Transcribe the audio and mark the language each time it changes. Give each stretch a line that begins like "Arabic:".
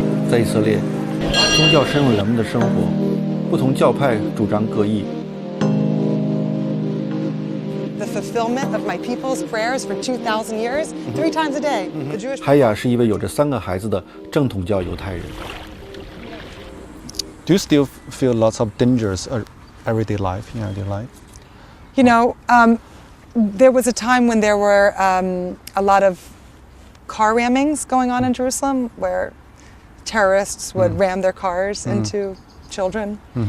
Chinese: 在以色列，宗教深入人们的生活，不同教派主张各异。
English: The fulfillment of my people's prayers for 2,000 years, 3 times a day. The Jewish
Chinese: 海雅是一位有着3个孩子的正统教犹太人。
English: Do you still feel lots of dangers everyday life, in everyday life? You know, there was a time when there were a lot of car rammings going on in Jerusalem where terrorists would ram their cars into children.